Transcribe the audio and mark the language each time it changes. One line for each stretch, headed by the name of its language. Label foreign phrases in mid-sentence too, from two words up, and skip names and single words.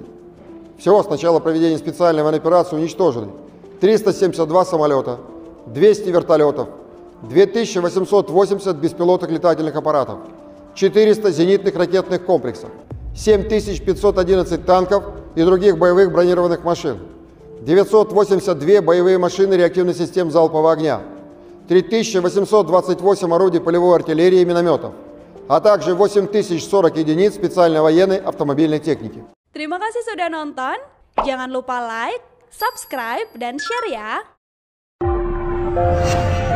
Russian: Всего с начала проведения специальной военной операции уничтожены 372 самолета, 200 вертолетов, 2880 беспилотных летательных аппаратов, 400 зенитных ракетных комплексов, 7511 танков и других боевых бронированных машин, 982 боевые машины реактивных систем залпового огня, 3828 орудий полевой артиллерии и минометов, а также 8040 единиц специальной военной автомобильной техники.
Indonesian: Terima kasih sudah nonton. Jangan lupa like, subscribe, dan share ya.